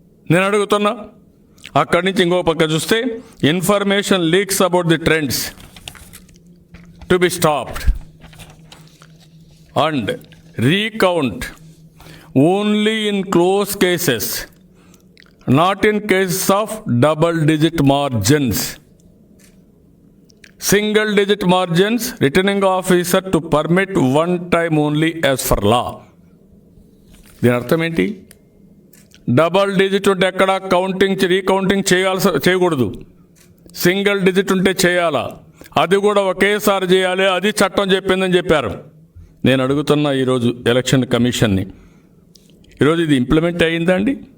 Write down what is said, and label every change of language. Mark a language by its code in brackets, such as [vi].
[te] నేను అడుగుతున్నా. అక్కడి నుంచి ఇంకో పక్క చూస్తే [en] Information leaks about the trends to be stopped and recount only in close cases, not in cases of double digit margins. Single digit margins, returning officer to permit one time only as for law. [te] దీని అర్థం ఏంటి? Double digit ఉంటే ఎక్కడ recounting చేయకూడదు. Single digit ఉంటే చేయాలా, అది కూడా ఒకేసారి చేయాలి, అది చట్టం చెప్పిందని చెప్పారు. నేను అడుగుతున్నా ఈరోజు ఎలక్షన్ కమిషన్ని, ఈరోజు ఇది ఇంప్లిమెంట్ అయ్యిందండి?